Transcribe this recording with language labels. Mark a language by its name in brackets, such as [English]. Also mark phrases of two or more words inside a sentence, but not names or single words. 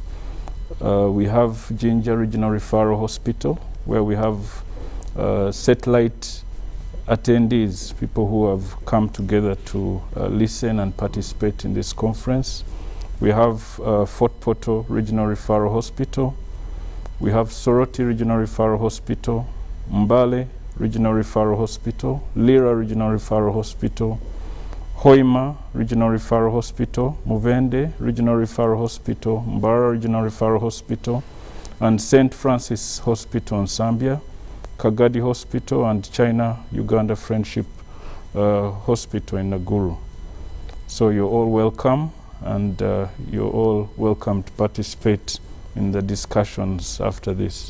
[English] We have Ginger Regional Referral Hospital, where we have satellite attendees, people who have come together to listen and participate in this conference. We have Fort Portal Regional Referral Hospital. We have Soroti Regional Referral Hospital, Mbale Regional Referral Hospital, Lira Regional Referral Hospital, Hoima Regional Referral Hospital, Muvende Regional Referral Hospital, Mbara Regional Referral Hospital, and St. Francis Hospital in Zambia, Kagadi Hospital, and China-Uganda Friendship Hospital in Naguru. So you're all welcome, and you're all welcome to participate in the discussions after this.